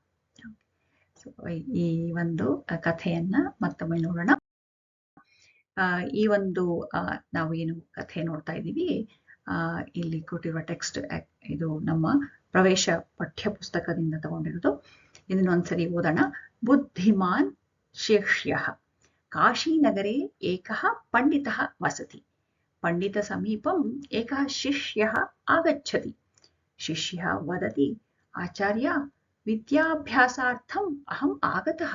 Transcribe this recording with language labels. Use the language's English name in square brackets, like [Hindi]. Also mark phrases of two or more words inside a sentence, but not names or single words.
[Kannada] ಈ ಒಂದು ಕಥೆಯನ್ನ ಮತ್ತೊಮ್ಮೆ ನೋಡೋಣ. ಈ ಒಂದು ನಾವು ಏನು ಕಥೆ ನೋಡ್ತಾ ಇದ್ದೀವಿ, ಇಲ್ಲಿ ಕೊಟ್ಟಿರುವ ಟೆಕ್ಸ್ಟ್ ಇದು ನಮ್ಮ ಪ್ರವೇಶ ಪಠ್ಯ ಪುಸ್ತಕದಿಂದ ತಗೊಂಡಿರೋದು. ಇದನ್ನೊಂದ್ಸರಿ ಓದೋಣ. [Sanskrit] ಬುದ್ಧಿಮಾನ್ ಶಿಷ್ಯ. ಕಾಶೀನಗರೆ ಏಕಃ ಪಂಡಿತಃ ವಸತಿ. ಪಂಡಿತ ಸಮೀಪಂ ಏಕಃ ಶಿಷ್ಯಃ ಆಗಚ್ಚತಿ. ಶಿಷ್ಯಃ ವದತಿ, ಆಚಾರ್ಯ, ವಿದ್ಯಾಭ್ಯಾಸಾರ್ಥಂ ಅಹಂ ಆಗತಃ.